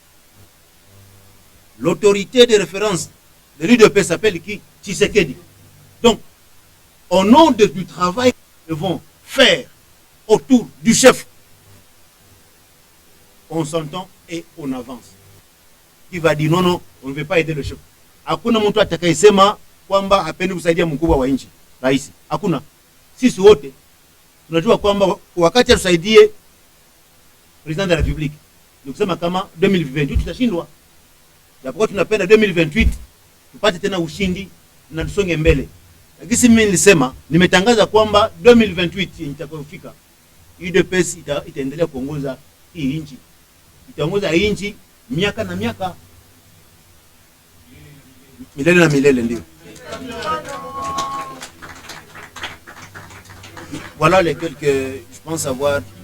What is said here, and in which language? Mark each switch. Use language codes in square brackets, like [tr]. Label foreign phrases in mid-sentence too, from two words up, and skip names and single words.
[fr] L'autorité de référence de l'UDPS s'appelle qui? Tshisekedi. Donc, au nom du travail que nous devons faire autour du chef, on s'entend et on avance. Qui va dire non, on ne veut pas aider le chef. [sw] Hakuna mtu atakayesema kwamba hapendi kusaidia mkubwa wa nchi, rais. Hakuna. Sisi wote tunajua kwamba wakati atusaidie [fr] president de la République, [sw] ni kusema kama 2028 tutashindwa. Japokuwa tunapenda 2028 tupate tena ushindi na tusonge mbele. Lakini mimi nilisema, nimetangaza kwamba 2028 itakapofika UDPS itaendelea kuongoza hii nchi. Itaongoza hii nchi miaka na miaka, milele na milele ndio. [fr] Voilà lesquels que je pense avoir.